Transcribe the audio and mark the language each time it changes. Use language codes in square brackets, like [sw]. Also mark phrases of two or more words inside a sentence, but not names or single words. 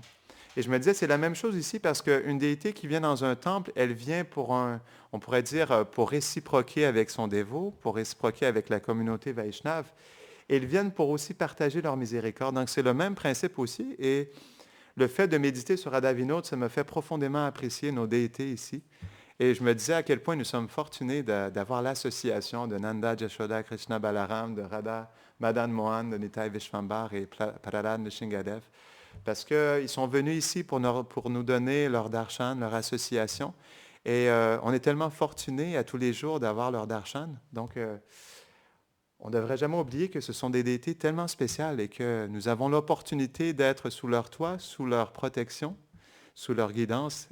[fr] Et je me disais, c'est la même chose ici parce qu'une déité qui vient dans un temple, elle vient on pourrait dire, pour réciproquer avec son dévot, pour réciproquer avec la communauté Vaishnave. Et ils viennent pour aussi partager leur miséricorde. Donc, c'est le même principe aussi. Et le fait de méditer sur Radha Vinod, ça me fait profondément apprécier nos déités ici. Et je me disais à quel point nous sommes fortunés d'avoir l'association de Nanda, Jashoda, Krishna Balaram, de Radha, Madan Mohan, de Nitai Vishvambar et Prahlad Nishingadev. Parce qu'ils sont venus ici pour nous donner leur darshan, leur association. Et on est tellement fortunés à tous les jours d'avoir leur darshan. Donc, on ne devrait jamais oublier que ce sont des déités tellement spéciales et que nous avons l'opportunité d'être sous leur toit, sous leur protection, sous leur guidance.